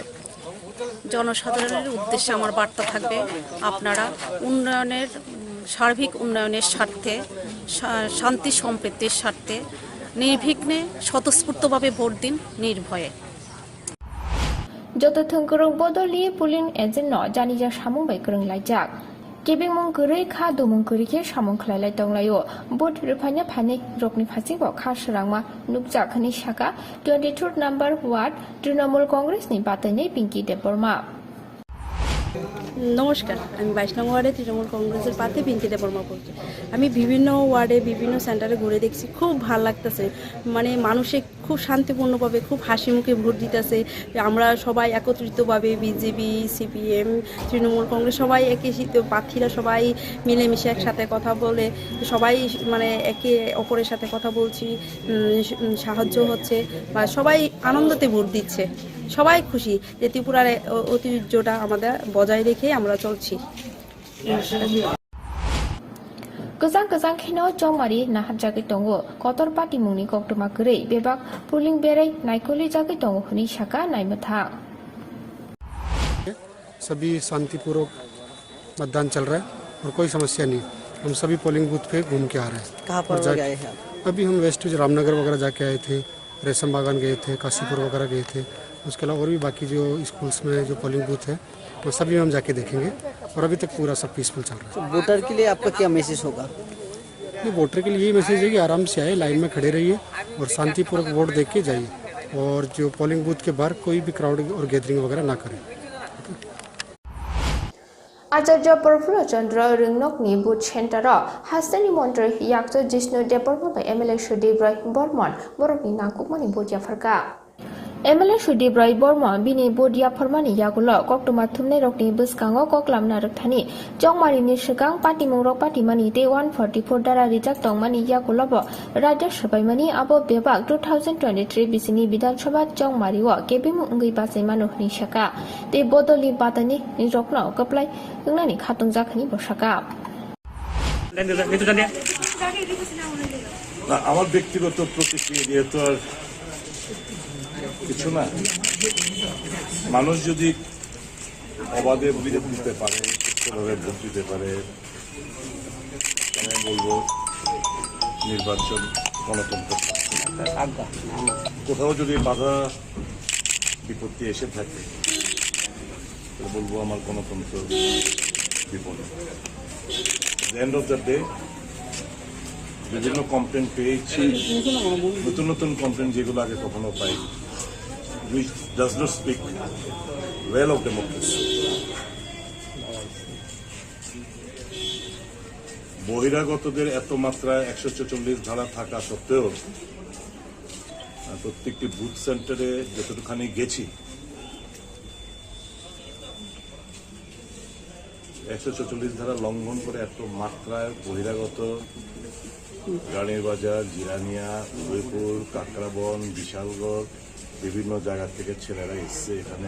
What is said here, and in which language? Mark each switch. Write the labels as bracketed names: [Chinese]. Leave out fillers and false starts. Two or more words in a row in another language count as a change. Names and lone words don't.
[Bangla] জনসাধারণের উদ্দেশ্যে আমার বার্তা থাকবে, আপনারা সার্বিক উন্নয়নের স্বার্থে, শান্তি সম্প্রীতির স্বার্থে নির্বিঘ্নে স্বতঃস্ফূর্তভাবে ভোট দিন, নির্ভয়ে। [Kok Borok] যত থংকরং বদলি [English] polling agent [Kok Borok] জানিজা সামুং বাই করং লাইজাক কেবিং মং গरै खा दुमं गरिखे सामं खलायलाय दंलायो बोट रुफानिया फाने रकनि फासिंगो खा सरangma नुकजाखनि साका 23 [English] number ward [Kok Borok] तृणमूल कांग्रेसनि बातैनै पिंकी देबबर्मा। [Bangla] নমস্কার, আমি 22 নং ওয়ার্ডে তৃণমূল কংগ্রেসের প্রার্থী পিঙ্কি দেববর্মা বলছি। আমি বিভিন্ন ওয়ার্ডে বিভিন্ন সেন্টারে ঘুরে দেখছি, খুব ভালো লাগতেছে। মানে মানুষে খুব শান্তিপূর্ণভাবে খুব হাসি মুখে ভোট দিতেছে। আমরা সবাই একত্রিতভাবে বিজেপি, সিপিএম, তৃণমূল কংগ্রেস সবাই প্রার্থীরা সবাই মিলেমিশে একসাথে কথা বলে সবাই মানে একে অপরের সাথে কথা বলছি, সাহায্য হচ্ছে বা সবাই আনন্দতে ভোট দিচ্ছে। সবাই খুশি যে ত্রিপুরার ঐতিহ্যটা আমাদের বজায় রেখে আমরা চলছি। [Kok Borok] गोजान गोजान खेनो जमारी नाहाजागै दंगो कतर पार्टी मुंनि गक्टमा गरै बेबाक पुलिं बेरै नायकलि जागै दंगो हनि साका नायमथा। [Hindi] सभी शांतिपूर्वक मतदान चल रहा है और कोई समस्या नहीं। हम सभी [English] polling booth [Hindi] पे घूम के आ रहे हैं। कहाँ पर गए हैं? अभी हम वेस्ट रामनगर वगैरह जाके आए थे, रेशम बागान गए थे, काशीपुर वगैरह गए थे। उसके अलावा और भी बाकी जो स्कूल्स में जो [English] polling booth [Hindi] है वो सभी हम जाके देखेंगे और अभी तक पूरा सब पीसफुल चल रहा है। वोटर के लिए आपका क्या मैसेज होगा? ये वोटर के लिए यही मैसेज है कि आराम से आए, लाइन में खड़े रहिए और शांतिपूर्वक वोट दे के जाइए और जो [English] polling booth [Hindi] के बाहर कोई भी क्राउड और गैदरिंग वगैरह ना करें। [Kok Borok] आचार्य प्रफुल्ल चंद्र रिंगनकनि [English] booth center [Kok Borok] हास्तानि मन्त्री याक्सो जिष्णु देबबर्मा एमएलए सुदीप राय बर्मन बरकनि नांकुकमानि बोदिया फरका। एमएलए सुदीप राय बर्मन बिनि बोदिया फरमानि यागुल कक्टमा थुमनाय रकनि बसकांगो कक्लामना रक्थानि जंगमारिनि सिगां पाटिमुं रक पाटिमानि दे 144 दारा रिजाक दंमानि यागुलब राज्य सभायमानि आबो बेबाक 2023 बिसिनि विधानसभा जंगमारिओ केबिमु अंगै बासायमानो हनि साका दे बदलि बादानि रकनाव कप्लाय नंनानि खातुं जाखनि बसाका। [Bangla] আমার ব্যক্তিগত প্রতিক্রিয়া দিয়ে তো আর কিছু না। মানুষ যদি অবাধে ভোট দিতে পারে, সুস্থভাবে ভোট দিতে পারে, আমি বলবো নির্বাচন গণতন্ত্র। কোথাও যদি বাধা বিপত্তি এসে থাকে তাহলে বলবো আমার গণতন্ত্র বিপন্ন। [English] end of the day [Bangla] বিভিন্ন কমপ্লেন পেয়েছি, নতুন নতুন কমপ্লেন যেগুলো আগে কখনো পাই, [English] which does not speak well of democracy. [Bangla] বহিরাগতদের এত মাত্রায় 144 ধারা থাকা সত্ত্বেও প্রত্যেকটি বুথ সেন্টারে যতটুখানি গেছি 144 ধারা লঙ্ঘন করে এত মাত্রায় বহিরাগত গাড়ির বাজার, জিরানিয়া, উদয়পুর, কাকরাবন, বিশালগড় বিভিন্ন জায়গা থেকে ছেলেরা এসছে এখানে।